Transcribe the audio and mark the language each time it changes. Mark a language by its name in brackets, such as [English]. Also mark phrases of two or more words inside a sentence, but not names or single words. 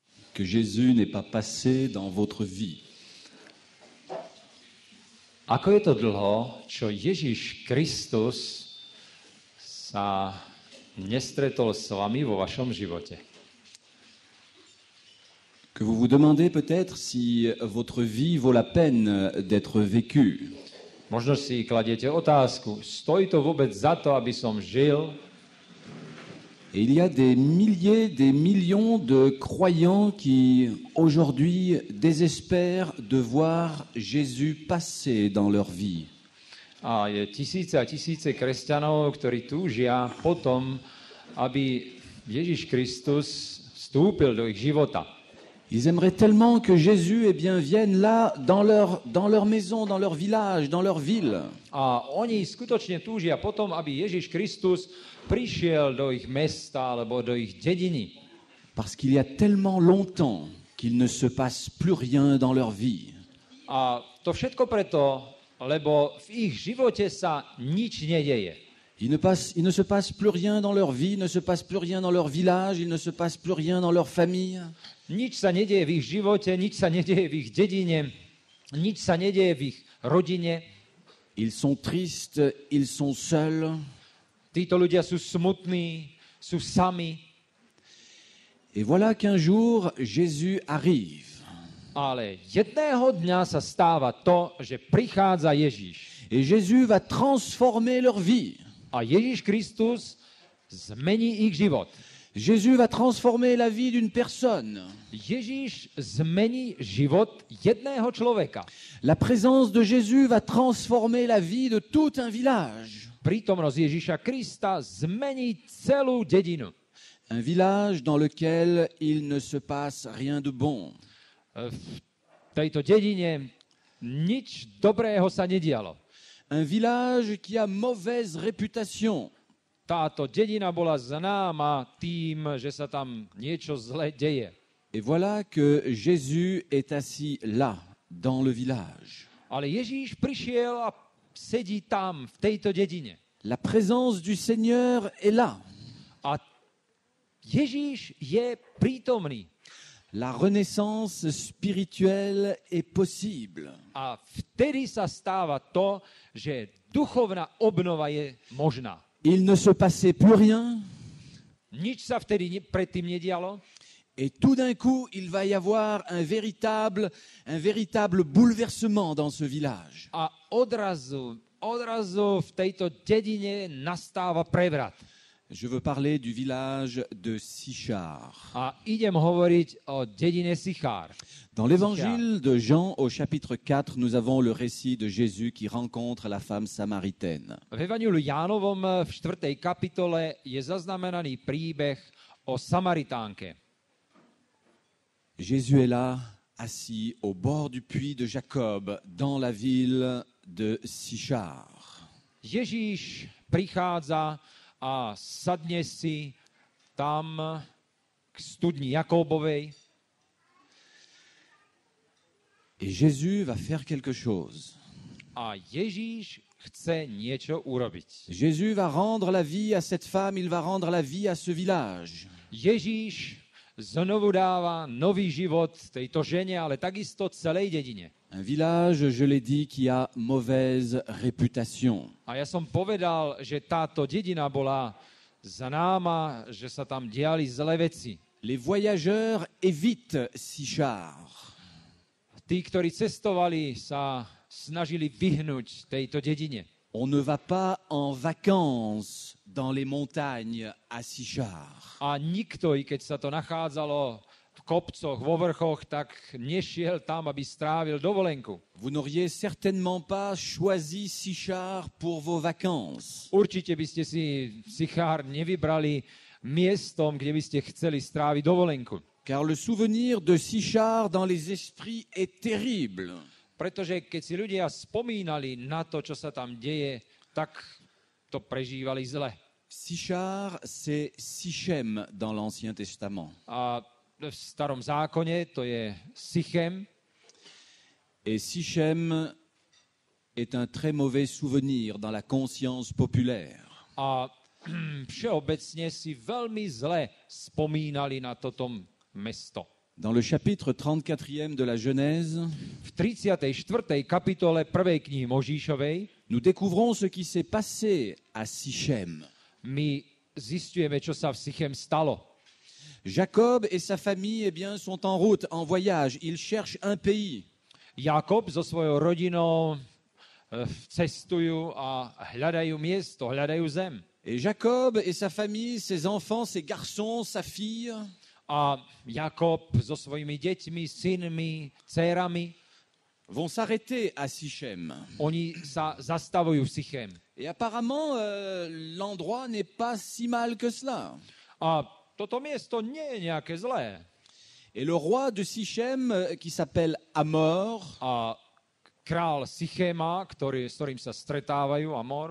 [French] que Jésus n'est pas passé dans votre vie? [Slovak] Ako je to dlho, čo Ježiš Kristus sa nestretol s vami vo vašom živote? [French] Que vous vous demandez peut-être si votre vie vaut la peine d'être vécue. [Slovak] Možno si kladiete otázku, stojí to vôbec za to, aby som žil? [French] Et il y a des milliers, des millions de croyants qui, aujourd'hui, désespèrent de voir Jésus passer dans leur vie. [Slovak] A je tisíce a tisíce kresťanov, ktorí túžia potom, aby Ježiš Kristus vstúpil do ich života. [French] Ils aimeraient tellement que Jésus vienne là, dans leur maison, dans leur village, dans leur ville. [Slovak] A oni skutočne túžia potom, aby Ježiš Kristus prišiel do ich mesta alebo do ich dediny. [French] Parce qu'il y a tellement longtemps qu'il ne se passe plus rien dans leur vie. [Slovak] A to všetko preto, lebo v ich živote sa nič nedeje. [French] Il ne se passe plus rien dans leur vie, il ne se passe plus rien dans leur village, il ne se passe plus rien dans leur famille. [Slovak] Nič sa nedeje v ich živote, nič sa nedeje v ich dedine, nič sa nedeje v ich rodine. [French] Ils sont tristes, ils sont seuls. [Slovak] Títo ľudia sú smutní, sú sami. [French] Et voilà qu'un jour, Jésus arrive. [Slovak] Ale jedného dňa sa stáva to, že prichádza Ježiš. [French] Et Jésus va transformer leur vie. [Slovak] A Ježiš Kristus zmení ich život. [French] Jésus va transformer la vie d'une personne. [Slovak] Ježiš zmení život jedného človeka. [French] La présence de Jésus va transformer la vie de tout un village. [Slovak] Prítomnosť Ježiša Krista zmení celú dedinu. [French] Un village dans lequel il ne se passe rien de bon. [Slovak] V tejto dedine nič dobrého sa nedialo. [French] Un village qui a mauvaise réputation. [Slovak] Táto dedina bola známa tým, že sa tam niečo zlé deje. [French] Et voilà que Jésus est assis là, dans le village. [Slovak] Ale Ježíš prišiel a sedí tam, v tejto dedine. [French] La présence du Seigneur est là. [Slovak] A Ježíš je prítomný. [French] La renaissance spirituelle est possible. [Slovak] A vtedy sa stáva to, že duchovná obnova je možná. [French] Il ne se passait plus rien. [Slovak] Nič sa vtedy predtým nedialo. [French] Et tout d'un coup, il va y avoir un véritable bouleversement dans ce village. [Slovak] A odrazu v tejto dedine nastáva prevrat. [French] Je veux parler du village de Sichar. [Slovak] A idem hovoriť o dedine Sichár. [French] Dans l'évangile de Jean au chapitre 4, nous avons le récit de Jésus qui rencontre la femme samaritaine. [Slovak] V Evangeliu Jánovom v 4. kapitole je zaznamenaný príbeh o Samaritánke. [French] Jésus est là, assis au bord du puits de Jacob, dans la ville de Sichar. [Slovak] Ježíš prichádza a sadne si tam k studni Jakobovej. [French] Et Jésus va faire quelque chose. [Slovak] A Ježíš chce niečo urobiť. [French] Jésus va rendre la vie à cette femme, il va rendre la vie à ce village. [Slovak] Ježíš znovu dáva nový život tejto žene, ale takisto celej dedine. [French] Un village, je l'ai dit, qui a mauvaise réputation. [Slovak] A ja som povedal, že táto dedina bola známa, že sa tam diali zlé veci. [French] Les voyageurs évitent Sichar. [Slovak] Tí, ktorí cestovali, sa snažili vyhnúť tejto dedine. [French] On ne va pas en vacances dans les montagnes à Sichar. [Slovak] A nikto, i keď sa to nachádzalo v kopcoch, vo vrchoch, tak nešiel tam, aby strávil dovolenku. [French] Vous n'auriez certainement pas choisi Sichar pour vos vacances. [Slovak] Určite by ste si Sichár nevybrali miestom, kde by ste chceli stráviť dovolenku. [French] Car le souvenir de Sichar dans les esprits est terrible. [Slovak] Pretože keď si ľudia spomínali na to, čo sa tam deje, tak to prežívali zle. [French] Sichar, c'est Sichem dans l'Ancien Testament. [Slovak] A v starom zákone to je Sichem. [French] Et Sichem est un très mauvais souvenir dans la conscience populaire. [Slovak] A všeobecne si veľmi zle spomínali na toto mesto. [French] Dans le chapitre 34e de la Genèse, [Slovak] V 34. kapitole 1. knihy Možíšovej [French] nous découvrons ce qui s'est passé à Sichem. [Slovak] my zisťujeme, čo sa v Sichem stalo. [French] Jacob et sa famille sont en route, en voyage. Ils cherchent un pays. [Slovak] Jakob so svojou rodinou cestujú a hľadajú miesto, hľadajú zem. [French] Et Jacob et sa famille, ses enfants, ses garçons, sa fille, [Slovak] A Jakob so svojimi deťmi, synmi, dcérami, [French] vont s'arrêter à Sichem. [Slovak] oni sa zastavujú v Sichem. [French] Et apparemment, l'endroit n'est pas si mal que cela. [Slovak] A toto miesto nie je nejaké zlé. [French] Et le roi de Sichem, qui s'appelle Hamor, [Slovak] A král Sichéma, s ktorým sa stretávajú, Amor,